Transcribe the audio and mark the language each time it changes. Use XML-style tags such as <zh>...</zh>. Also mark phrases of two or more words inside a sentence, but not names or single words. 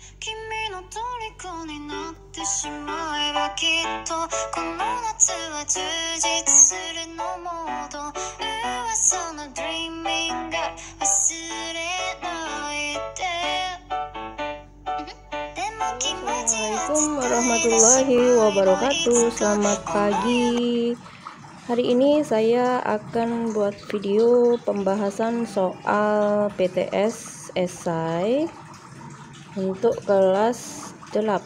<ja>君の虜になってしまえばきっとこの夏は充実するのモード噂の</ja> <en>Dreaming Girl</en> <ja>忘れないで</ja> <ar>السلام عليكم ورحمة الله وبركاته.</ar> <id>Selamat pagi. Hari ini saya akan buat video pembahasan soal PTS esai untuk kelas 8.</id>